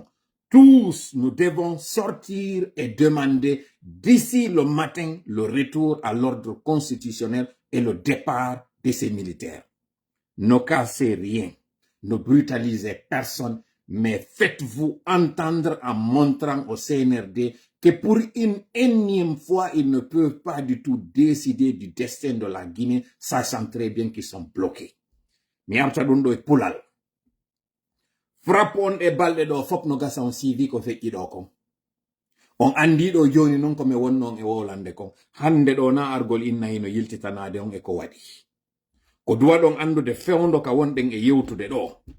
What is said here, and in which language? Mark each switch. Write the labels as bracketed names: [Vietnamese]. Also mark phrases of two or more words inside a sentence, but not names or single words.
[French] Tous, nous devons sortir et demander d'ici le matin le retour à l'ordre constitutionnel et le départ de ces militaires. ne cassez rien, ne brutalisez personne, mais faites-vous entendre en montrant au CNRD que pour une énième fois, ils ne peuvent pas du tout décider du destin de la Guinée, sachant très bien qu'ils sont bloqués. [Fula] Mi arta ɗum ɗo e pulal. Frappe on e balɗe ɗo fop no gasa on CV ko feƴƴi ɗo kon. On andi ɗo joni non ko mi wonnon e wolande kon. Hande ɗo na argol innayi no yiltitanade on e ko waɗi. Ko duwa ɗon andude fewndo ka wonɗen e yewtude ɗo.